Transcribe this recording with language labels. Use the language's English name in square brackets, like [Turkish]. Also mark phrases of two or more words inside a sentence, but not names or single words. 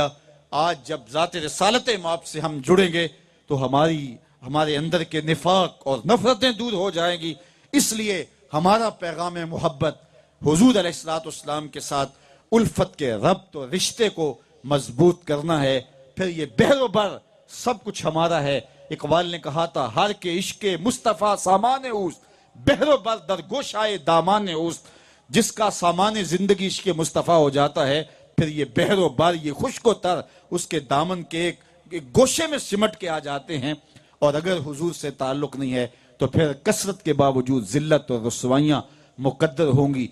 [Urdu] آج جب ذات رسالت مآب سے ہم جڑیں گے تو ہمارے اندر کے نفاق اور نفرتیں دور ہو جائیں گی۔ اس لیے ہمارا پیغام محبت حضور [Arabic] علیہ الصلوۃ والسلام [Urdu] کے ساتھ الفت کے ربط اور رشتے کو مضبوط کرنا ہے۔ پھر یہ بحر و بر سب کچھ ہمارا ہے۔ اقبال نے کہا تھا [Persian] ہر کے عشق مصطفیٰ سامان اوست، بحر و بر در گوشائے دامان اوست۔ [Urdu] جس کا سامان زندگی عشق مصطفیٰ ہو جاتا ہے، پھر یہ بحر و بر یہ خشک و تر اس کے دامن کے ایک گوشے میں سمٹ کے آ جاتے ہیں۔ اور اگر حضور سے تعلق نہیں ہے تو پھر کثرت کے باوجود ذلت اور رسوائیاں مقدر ہوں گی۔